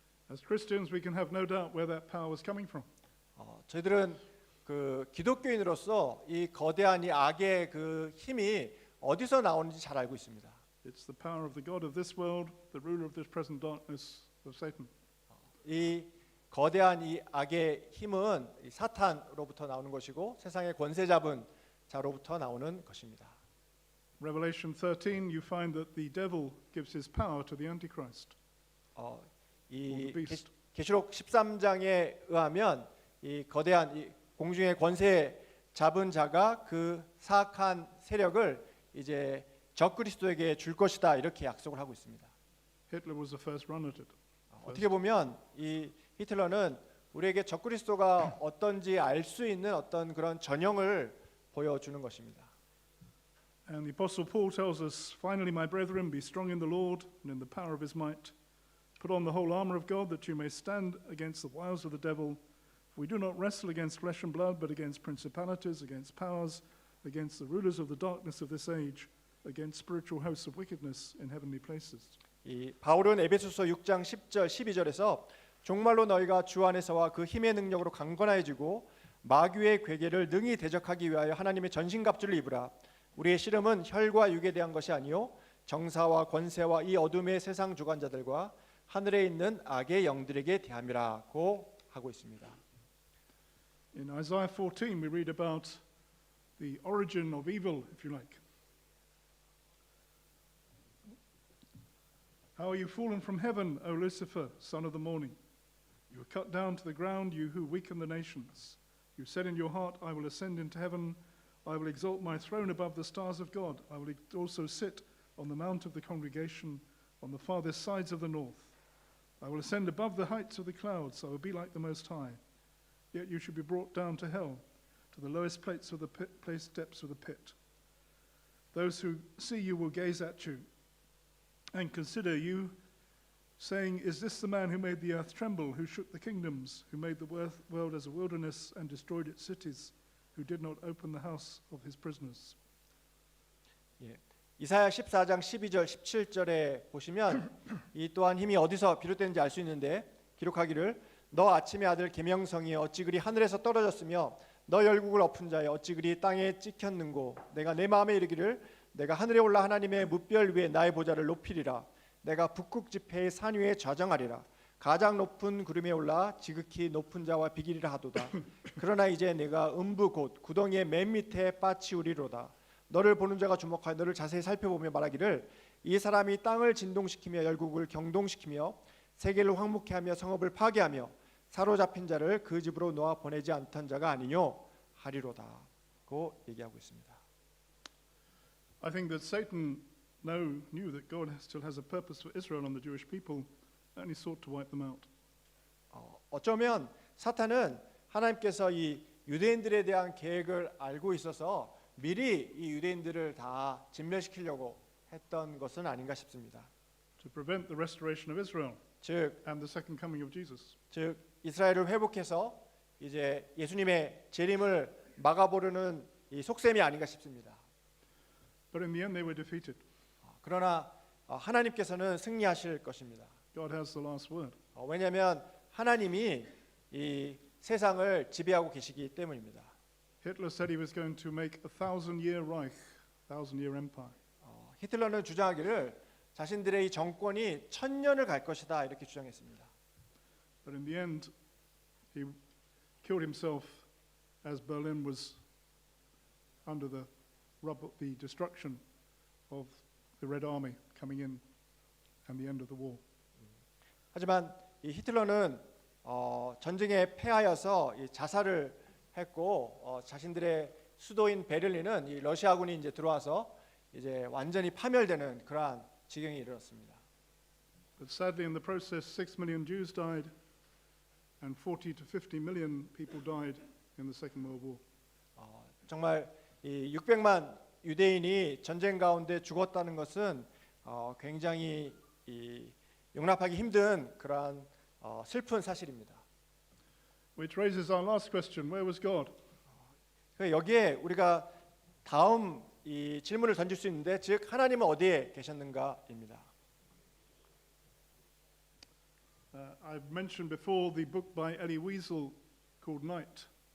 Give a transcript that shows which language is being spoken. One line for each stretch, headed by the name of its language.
English: As Christians, we can have no doubt where that power was coming from.
Korean: 저희들은 그 기독교인으로서 이 거대한 이 악의 그 힘이 어디서 나오는지 잘 알고 있습니다.
English: It's the power of the God of this world, the ruler of this present darkness of Satan.
Korean: 이 거대한 이 악의 힘은 이 사탄으로부터 나오는 것이고 세상의 권세 잡은 자로부터 나오는 것입니다.
English: Revelation 13, you find that the devil gives his power to the Antichrist. 이 beast.
Korean: 계시록 13장에 의하면 이 거대한 이 공중의 권세 잡은 자가 그 사악한 세력을 이제 적그리스도에게 줄 것이다 이렇게 약속을 하고 있습니다.
English: Hitler was the first runner to it.
Korean: 어떻게 보면 이 히틀러는 우리에게 적그리스도가 어떤지 알 수 있는 어떤 그런 전형을 보여주는 것입니다.
English: And the Apostle Paul tells us, finally, my brethren, be strong in the Lord and in the power of his might. Put on the whole armor of God that you may stand against the wiles of the devil. For we do not wrestle against flesh and blood, but against principalities, against powers, against the rulers of the darkness of this age, against spiritual hosts of wickedness in heavenly places.
Korean: 이 바울은 에베소서 6장 10절 12절에서 종말로 너희가 주 안에서와 그 힘의 능력으로 강건해지고 마귀의 괴계를 능히 대적하기 위하여 하나님의 전신갑주를 입으라. 우리의 씨름은 혈과 육에 대한 것이 아니요 정사와 권세와 이 어둠의 세상 주관자들과 하늘에 있는 악의 영들에게 대함이라고 하고 있습니다.
English: In Isaiah 14, we read about the origin of evil, if you like. How are you fallen from heaven, O Lucifer, son of the morning? You are cut down to the ground, you who weaken the nations. You said in your heart, I will ascend into heaven. I will exalt my throne above the stars of God. I will also sit on the mount of the congregation on the farthest sides of the north. I will ascend above the heights of the clouds. I will be like the Most High. Yet you should be brought down to hell, to the lowest depths of the pit. Those who see you will gaze at you and consider you, saying, is this the man who made the earth tremble, who shook the kingdoms, who made the world as a wilderness and destroyed its cities, who did not open the house of his prisoners?
Korean: 이사야 14장 12절 17절에 보시면 이 또한 힘이 어디서 비롯되는지 알 수 있는데 기록하기를 너 아침의 아들 계명성이여 어찌 그리 하늘에서 떨어졌으며 너 열국을 엎은 자여 어찌 그리 땅에 찍혔는고 내가 내 마음에 이르기를 내가 하늘에 올라 하나님의 무별 위에 나의 보좌를 높이리라 내가 북극 지폐의 산 위에 좌정하리라 가장 높은 구름에 올라 지극히 높은 자와 비기리라 하도다 그러나 이제 내가 음부 곧 구덩이의 맨 밑에 빠치우리로다 너를 보는 자가 주목하여 너를 자세히 살펴보며 말하기를 이 사람이 땅을 진동시키며 열국을 경동시키며 세계를 황무케 하며 성읍을 파괴하며 사로잡힌 자를 그 집으로 놓아 보내지 않던 자가 아니뇨 하리로다고 얘기하고 있습니다.
English: I think that Satan knew that God still has a purpose for Israel and the Jewish people, and he sought to wipe them out.
Korean: 어쩌면 사탄은 하나님께서 이 유대인들에 대한 계획을 알고 있어서 미리 이 유대인들을 다 진멸시키려고 했던 것은 아닌가 싶습니다.
English: To prevent the restoration of Israel
Korean: 즉
English: and the second coming of Jesus.
Korean: 이스라엘을 회복해서 이제 예수님의 재림을 막아보려는 이 속셈이 아닌가 싶습니다.
English: But in the end they were defeated.
Korean: 그러나 하나님께서는 승리하실 것입니다.
English: God has the last word.
Korean: 왜냐하면 하나님이 이 세상을 지배하고 계시기 때문입니다.
English: Hitler said he was going to make a 1,000-year Reich, 1,000-year empire.
Korean: 히틀러는 주장하기를 자신들의 이 정권이 1000년을 갈 것이다 이렇게 주장했습니다.
English: But in the end, he killed himself as Berlin was under the destruction of the Red Army coming in and the end of the war.
Korean: 하지만 이 히틀러는 전쟁에 패하여서 이 자살을 했고 자신들의 수도인 베를린은 이 러시아군이 이제 들어와서 이제 완전히 파멸되는 그러한 지경에 이르렀습니다.
English: But sadly, in the process, 6 million Jews died, and 40 to 50 million people died in the Second World War.
Korean: 정말 이 600만 유대인이 전쟁 가운데 죽었다는 것은 굉장히 이 용납하기 힘든 그러한 슬픈 사실입니다.
English: Which raises our last question: where was God?
Korean: 여기에 우리가 다음 이 질문을 던질 수 있는데, 즉 하나님은 어디에 계셨는가입니다.
English: I've mentioned before the book by Elie Wiesel called Night.